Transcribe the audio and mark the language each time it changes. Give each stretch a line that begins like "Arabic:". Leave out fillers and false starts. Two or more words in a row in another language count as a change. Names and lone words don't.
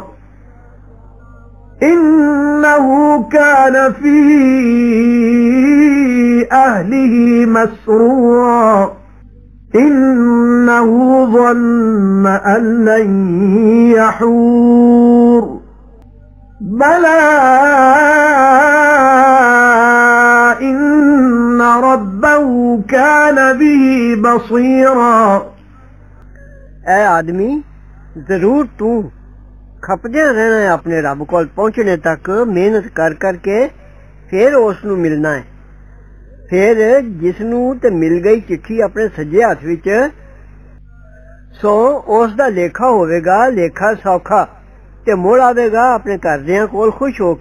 Arabic: إنه كان في أهله مسرورا إنه ظن أن لن يحور بلى إن ربه كان به بصيرا
Punjabi: ਐ ਆਦਮੀ ਜ਼ਰੂਰ ਤੂੰ ਖਪਦੇ ਰਹਿਣਾ ਹੈ ਅਪਣੇ ਰੱਬ ਕੋ ਪਹੁੰਚਣੇ ਤੱਕ ਮਿਹਨਤ ਕਰ ਕਰਕੇ ਫਿਰ ਉਸਨੂੰ ਮਿਲਣਾ ਹੈ। ਫਿਰ ਜਿਸਨੂੰ ਤੇ ਮਿਲ ਗਈ ਚਿੱਠੀ ਅਪਣੇ ਸੱਜੇ ਹੱਥ ਵਿਚ ਸੋ ਉਸ ਦਾ ਲੇਖਾ ਹੋਵੇਗਾ ਲੇਖਾ ਸੌਖਾ ਤੇ ਮੁੜ ਆਵੇਗਾ ਅਪਣੇ ਘਰਦਿਆਂ ਕੋਲ ਖ਼ੁਸ਼ ਹੋਕੇ।